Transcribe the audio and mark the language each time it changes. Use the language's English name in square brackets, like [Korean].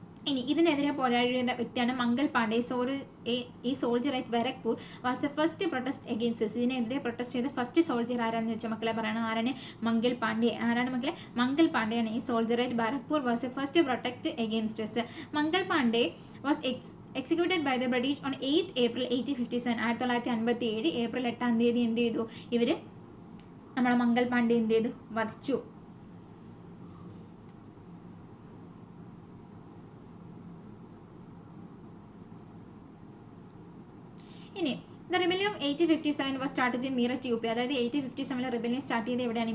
[Malayalam] ഇനി ഇതിനെതിരെ പോരാടിയ വ്യക്തിയാണ് [English] മംഗൾ പാണ്ഡെ. ഈ soldier at Barrackpore was a first protest against this. [Malayalam] ഇതിനെതിരെ പ്രൊട്ടസ്റ്റ് ചെയ്ത ഫസ്റ്റ് സോൾജർ ആരാന്ന് വെച്ചാൽ മക്കളെ പറയണം, ആരാണ്? മംഗൾ പാണ്ഡെ. ആരാണ് മക്കളെ? [English] മംഗൾ പാണ്ഡെയാണ് ഈ soldier at Barrackpore was a first protect against this. Mangal Pandey was executed by the British on 8th April 1857. [Malayalam] 1957 April 8-ാം തീയതി എന്ത് ചെയ്തു, ഇവർ നമ്മളെ മംഗൾ പാണ്ഡെ എന്ത് ചെയ്തു, വധിച്ചു. [English] ഇനി the rebellion of 1857 was started in Meerut U P. [Malayalam] അതായത് 1857 റിബല്യൻ സ്റ്റാർട്ട് ചെയ്ത് എവിടെയാണ്?